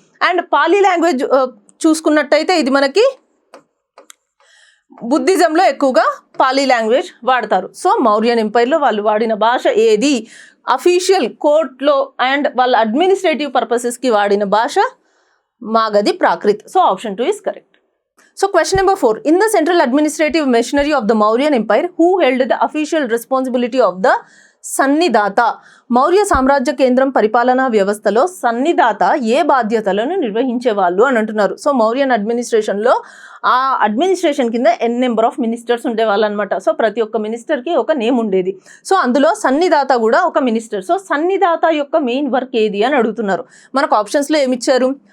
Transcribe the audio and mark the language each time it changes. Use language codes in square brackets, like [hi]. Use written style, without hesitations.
[te] And పాలి language చూసుకున్నట్టయితే ఇది మనకి బుద్ధిజంలో ఎక్కువగా పాలి లాంగ్వేజ్ వాడతారు. సో మౌర్యన్ ఎంపైర్లో వాళ్ళు వాడిన భాష ఏది? అఫీషియల్ కోర్ట్లో అండ్ వాళ్ళ అడ్మినిస్ట్రేటివ్ పర్పసెస్కి వాడిన భాష Magadhi Prakrit. So option 2 [en] is correct. So question number 4. In the central administrative machinery of the Mauryan Empire, who held the official responsibility of the Sannidhata? [te] Maurya సామ్రాజ్య కేంద్రం పరిపాలనా వ్యవస్థలో సన్నిదాత ఏ బాధ్యతలను నిర్వహించేవాళ్ళు అని అంటున్నారు. సో మౌర్యన్ అడ్మినిస్ట్రేషన్లో ఆ అడ్మినిస్ట్రేషన్ కింద నెంబర్ ఆఫ్ మినిస్టర్స్ ఉండేవాళ్ళు అనమాట. సో ప్రతి ఒక్క మినిస్టర్కి ఒక నేమ్ ఉండేది. సో అందులో సన్నిదాత కూడా ఒక మినిస్టర్. సో సన్నిదాత యొక్క మెయిన్ వర్క్ ఏది అని అడుగుతున్నారు. మనకు ఆప్షన్స్లో ఏమిచ్చారు?